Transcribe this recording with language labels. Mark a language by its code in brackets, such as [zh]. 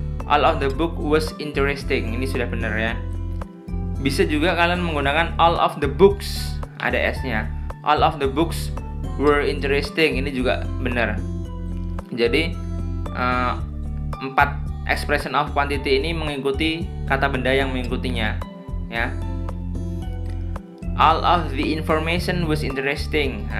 [en] All of the book was interesting. [id] Ini sudah benar ya. Bisa juga kalian menggunakan [en] all of the books, [id] ada s-nya. [en] All of the books were interesting. [id] Ini juga benar. Jadi 4 expression of quantity ini mengikuti kata benda yang mengikutinya ya. [en] All of the information was interesting.